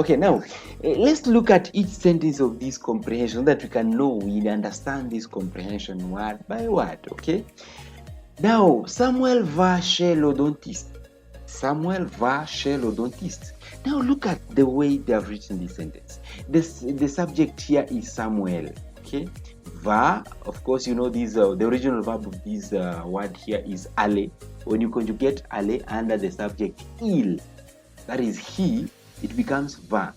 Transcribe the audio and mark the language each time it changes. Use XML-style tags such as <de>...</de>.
<en>Okay, now let's look at each sentence of this comprehension so that we can know, we understand this comprehension word by word, okay?</en> <fr>Now, Samuel va chez le dentiste. Samuel va chez le dentiste.</fr> <en>Now look at the way they have written this sentence. The subject here is Samuel, okay? Va, of course, you know this, the original verb of this word here is aller. When you conjugate aller under the subject il, that is he, it becomes va.</en>